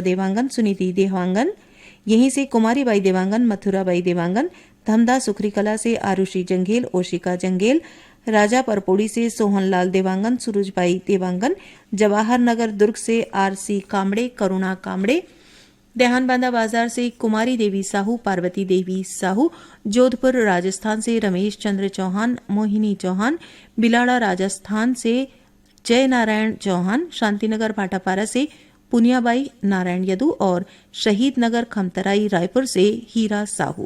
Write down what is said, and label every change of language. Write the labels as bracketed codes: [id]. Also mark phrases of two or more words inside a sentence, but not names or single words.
[hi] देवांगन, सुनीति देवांगन, यहीं से कुमारी बाई देवांगन, मथुरा बाई देवांगन, धमदा सुखरीकला से आरुषि जंघेल, ओशिका जंघेल, राजा परपोड़ी से सोहनलाल देवांगन, सुरुजबाई देवांगन, जवाहर नगर दुर्ग से आरसी कामड़े, करुणा कामड़े, देहानबांधा बाजार से कुमारी देवी साहू, पार्वती देवी साहू, जोधपुर राजस्थान से रमेश चंद्र चौहान, मोहिनी चौहान, बिलाड़ा राजस्थान से जय नारायण चौहान, शांतिनगर भाटापारा से पुनियाबाई नारायण यदु और शहीद नगर खमतराई रायपुर से हीरा साहू।